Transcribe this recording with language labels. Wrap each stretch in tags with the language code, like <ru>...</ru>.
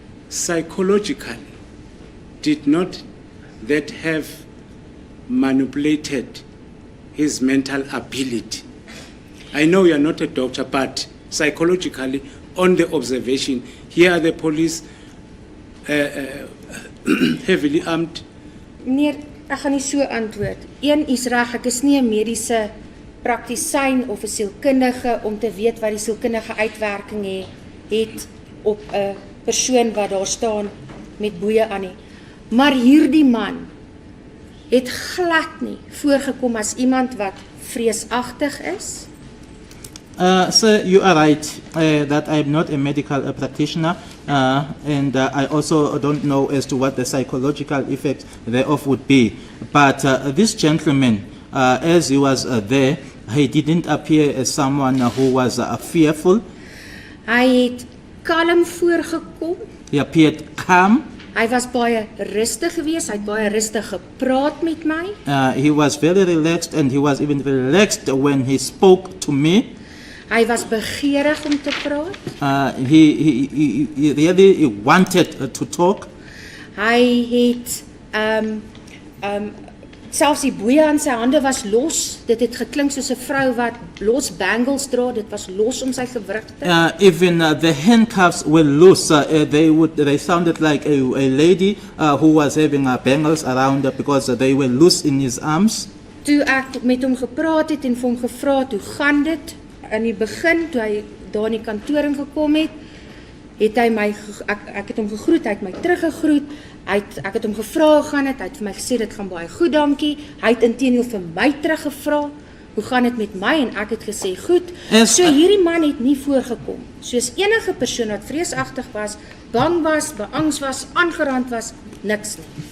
<en>Psychologically, did not that have manipulated his mental ability? I know you are not a doctor, but psychologically, on the observation, here are the police heavily armed.</en> <af>Nee, ek gaan nie so antwoord. Een is reg, ek is nie 'n mediese praktisyn of 'n sielkundige om te weet wat die sielkundige uitwerking het op 'n persoon wat daar staan met boeye aan nie. Maar hierdie man het glad nie voorgekom as iemand wat vreesagtig is.</af> <en>Sir, you are right that I am not a medical practitioner and I also don't know as to what the psychological effect thereof would be. But this gentleman, as he was there, he didn't appear as someone who was fearful.</en> <af>Hy het kalm voorgekom.</af> <en>He appeared calm.</en> <af>Hy was baie rustig geweest, hy het baie rustig gepraat met my.</af> <en>He was very relaxed and he was even relaxed when he spoke to me.</en> <af>Hy was begeerig om te praat.</af> <en>He really wanted to talk.</en> <af>Hy het selfs die boeie aan sy hande was los. Dit het geklink soos 'n vrou wat los bangles dra. Dit was los om sy gewrigte.</af> <en>Even the handcuffs were loose. They sounded like a lady who was having bangles around her because they were loose in his arms.</en> <af>Toe ek met hom gepraat het en vir hom gevra het, hoe gaan dit? In die begin, toe hy daar in die kantoor ingekom het, het hy my, ek het hom gegroet, hy het my teruggegroet, ek het hom gevra hoe gaan dit, hy het vir my gesê, dit gaan baie goed, dankie, hy het inteendeel vir my teruggevra, hoe gaan dit met my, en ek het gesê, goed, so hierdie man het nie voorgekom, soos enige persoon wat vreesagtig was, bang was, beangs was, aangerand was, niks nie.</af>